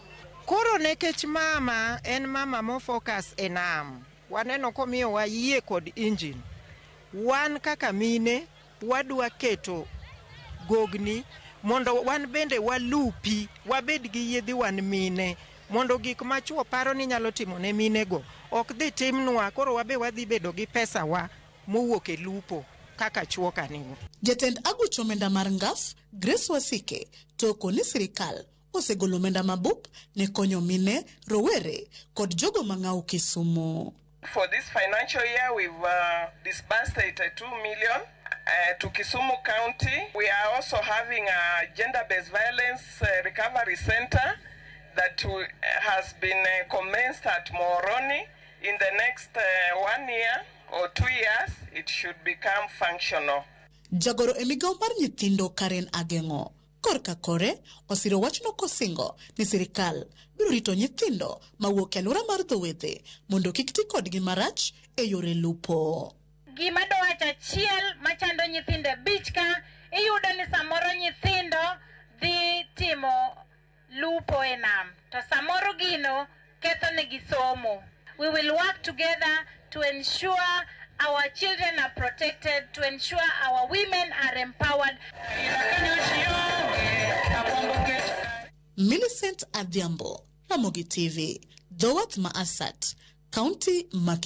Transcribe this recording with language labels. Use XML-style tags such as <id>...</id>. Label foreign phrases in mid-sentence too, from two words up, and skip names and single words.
<luo>Koro nekech mama en mama mo focus e nam waneno komiyo wa yie kod injini wan kaka mine wadwa keto gogni mondo wan bende walupi wabed gi yedhi wan mine mondo gik ma chuo paro ni nyalo timo ne mine go ok dhi timnwa koro wabe wadhi bedo gi pesa wa mowuok e lupo kaka chuo kanino. Jatend aguch omenda mar ngaf Grace Wasike toko ni sirikal osegolo omenda mabup ne konyo mine, rowere kod jogo mang'aw Kisumu.</luo> <en>For this financial year we've disbursed 82 million to Kisumu County. We are also having a gender-based violence recovery center that has been commenced at Moroni. In the next 1 year or 2 years, it should become functional.</en> <luo>Jagoro emigao mar nyithindo Karen Agengo korka kore osiro wachno kosingo ni sirikal biro rito nyithindo mawuok e alwora mar dho wedhe mondo kik ti kodgi marach e yore lupo. Gima do wacha chiel machando nyithinde bichka iyudo ni samoro nyithindo dhi timo lupo e nam to samoro gino ketho ne gisomo.</luo> <en>We will work together to ensure our children are protected, to ensure our women are empowered.</en> <luo>Millicent Adhiambo, Ramogi TV, Dhowath ma Asat, County ma Kisumu.</luo>